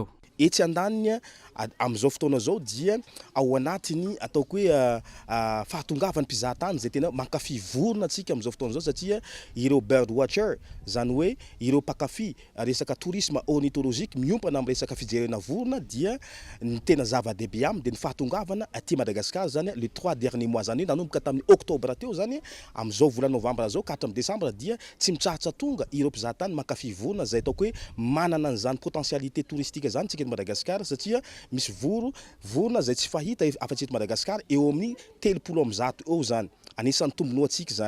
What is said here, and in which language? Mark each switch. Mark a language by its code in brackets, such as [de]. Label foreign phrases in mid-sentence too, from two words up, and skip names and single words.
[mg] Etsy andaniny am'izao fotoana zao dia ao anatiny ataoko hoe fahatongavany mpizahatany zay tena mankafy vorona atsika am'izao fotoana zao satria ireo [en] bird watcher [mg] zany hoe ireo mpakafy resaka [fr] tourisme ornithologique [mg] miompana amin'ny resaka fijerena vorona dia ny tena zava-dehibe aminy dia ny fahatongavana aty Madagascar zany [fr] le 3 derniers mois [mg] zany nanomboka tamin'ny octobre teo zany am'izao volana novembre zao ka hatramin'ny décembre dia tsy mitsahatsa tonga ireo mpizahatany mankafy vorona zay ataoko hoe manana an'izany [fr] potentialité touristique [mg] zany tsika Madagascar satria misy vorona zay tsy fahita afa-tsy eto Madagascar eo amin'ny 300 eo zany anisan'ny tombono atsika zany.